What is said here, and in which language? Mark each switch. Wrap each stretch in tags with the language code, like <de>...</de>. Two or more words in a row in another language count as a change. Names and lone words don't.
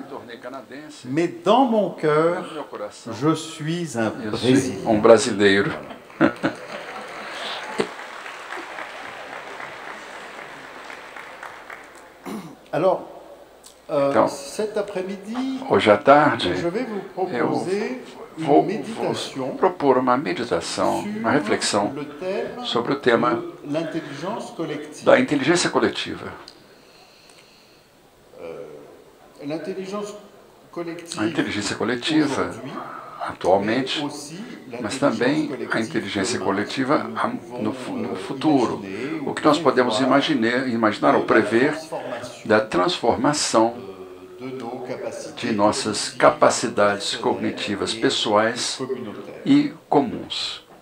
<fr>Mais dans mon cœur, je suis un Brésilien.</fr> <pt>Brasileiro.</pt> <fr>Alors,</fr> <pt>Então,</pt> <fr>cet après-midi,</fr> <pt>hoje à tarde,</pt> <fr>je vais vous proposer</fr> <pt>vou</pt> <fr>une méditation</fr> <pt>propor uma meditação, uma reflexão</pt> <fr>sur le thème</fr> <pt>sobre o tema</pt> <fr>de l'intelligence collective.</fr> <pt>da inteligência coletiva.</pt> <fr>L'intelligence collective,</fr> <pt>A inteligência coletiva, atualmente, mas também a inteligência coletiva no futuro. O que nós podemos imaginar ou prever da transformação de nossas capacidades cognitivas pessoais e comuns.</pt>